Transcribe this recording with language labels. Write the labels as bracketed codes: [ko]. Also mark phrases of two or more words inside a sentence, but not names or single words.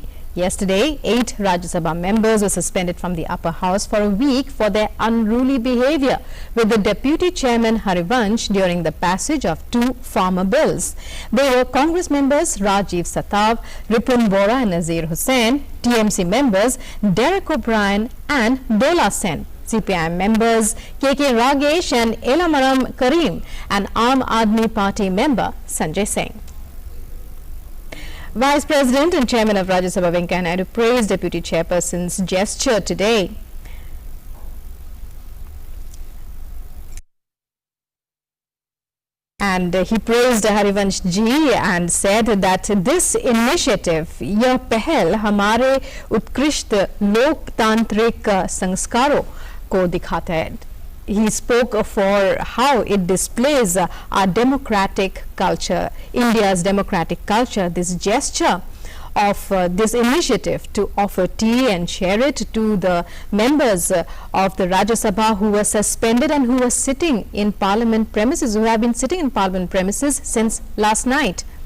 [en] Yesterday, 8 Rajya Sabha members were suspended from the upper house for a week for their unruly behavior with the Deputy Chairman Harivansh during the passage of 2 farmer bills. They were Congress members Rajiv Satav, Ripun Bora and Nazir Hussain, TMC members Derek O'Brien and Dola Sen, CPIM members KK Ragesh and Elamaram Karim, and Aam Aadmi Party member Sanjay Singh. Vice President and Chairman of Rajya Sabha Venkaiah Naidu praised Deputy Chairperson's gesture today. And he praised Harivansh ji and said that this initiative, [hi] यह पहल हमारे उत्कृष्ट लोकतांत्रिक संस्कारों को दिखाता है. [en] He spoke for how it displays our democratic culture, India's democratic culture. This gesture of this initiative to offer tea and share it to the members of the Rajya Sabha who were suspended and who were sitting in Parliament premises, who have been sitting in Parliament premises since last night.